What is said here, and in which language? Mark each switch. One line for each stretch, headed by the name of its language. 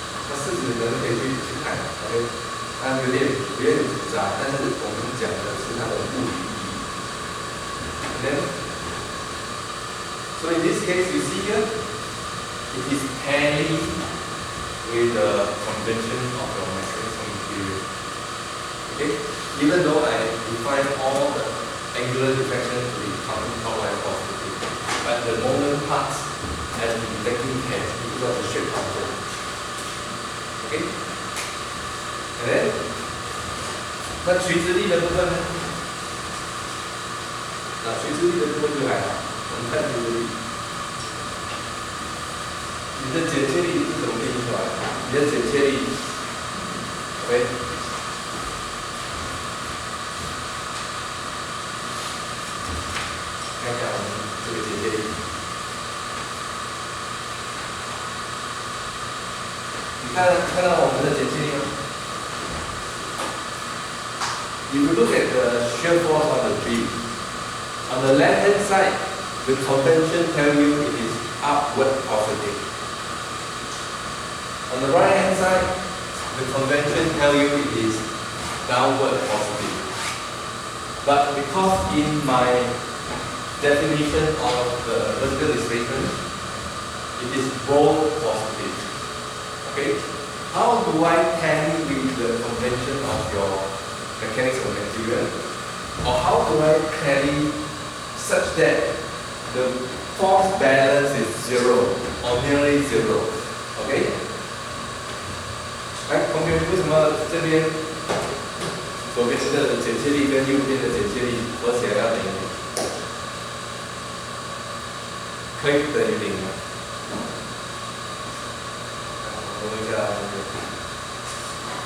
Chinese: 那事实可能可以去看 ，OK， 它有点复杂，但是我们讲的是它的物理。
English: Then, so in this case, you see here, it is tally with the convention of your maximum period. Okay? Even though I define all the angular deflection to be counterclockwise positive, but the moment part has to be taken care because of the shape function. Okay? And then,
Chinese: 那垂直力的部分呢？那垂直力的部分就还好，我们看垂直力，你的剪切力是怎么定义出来的？你的剪切力 ，OK， 看一下我们这个剪切力，你看到我们的剪切力吗？
English: If you look at the shear force on the beam, on the left hand side, the convention tells you it is upward positive. On the right hand side, the convention tells you it is downward positive. But because in my definition of the vertical displacement, it is both positive. Okay? How do I tally with the convention of your mechanics of material? Or how do I tally such that the force balance is zero or nearly zero? Okay?
Chinese: 来，同学，为什么这边左边的剪切力跟右边的剪切力合起来要等于0？可以等于0吗？我问一下同学。